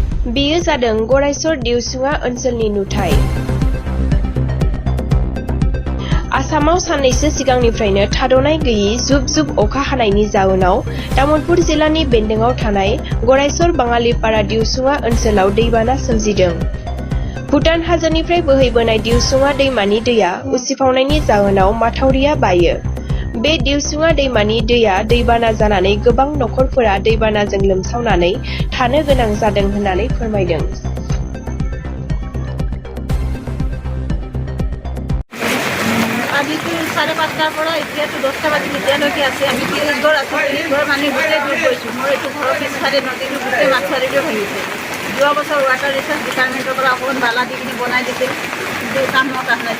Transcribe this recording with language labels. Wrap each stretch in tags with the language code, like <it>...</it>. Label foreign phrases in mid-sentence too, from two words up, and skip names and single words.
<brx>बेयो जादों गरायसर दिउसुङा ओनसोलनि नुथाय। आसामाव साननैसो सिगांनिफ्रायनो थाद'नाय गैयै जुब जुब अखा हानायनि जाउनाव तामुलपुर जिल्लानि बेन्दोंआव थानाय गरायसर बाङालिपारा दिउसुङा ओनसोलाव दैबाना सोमजिदों। भुटान हाजोनिफ्राय बोहैबोनाय दिउसुङा दैमानि दैया उसिफावनायनि जाहोनाव माथावरिया बायो। बे दिउसुङा दैमानि दैया दैबाना जानानै गोबां नखरफोरा दैबानाजों लोमसावनानै थानो गोनां जादों होननानै फोरमायदों।</brx> <as>আজিতো 5:30টাৰ পৰা এতিয়াতো 10টা বাজি এতিয়ালৈকে আছে। আমি 30 ঘৰ আছোঁ, 30 ঘৰ মানে গোটেই ডুব গৈছোঁ। মোৰ এইটো ঘৰৰ পিছফালে নদীটো গোটেই মাথাউৰিটো ভাঙিছে। যোৱা বছৰ</as> <en>water resources department</en> <as>পৰা অকণমান বালা দি কিনে বনাই দিছিল, কিন্তু কামত অহা নাই।</as>